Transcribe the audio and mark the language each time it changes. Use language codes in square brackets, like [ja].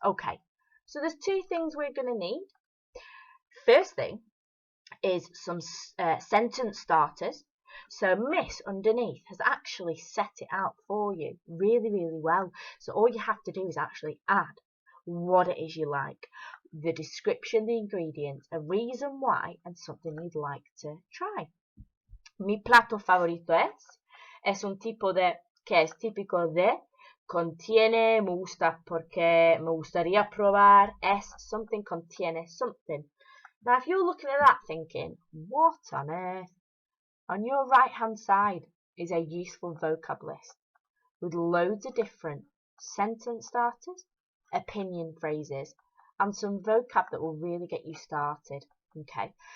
[en] Okay, so there's 2 things we're going to need. First thing is some sentence starters. So Miss underneath has actually set it out for you really, really well. So all you have to do is actually add what it is you like, the description, the ingredients, a reason why, and something you'd like to try. [es] Mi plato favorito es un tipo de que es típico de, contiene, me gusta porque me gustaría probar, es something, contiene something. [en] Now if you're looking at that thinking, what on earth? On your right hand side is a useful vocab list with loads of different sentence starters, opinion phrases, and some vocab that will really get you started. Okay.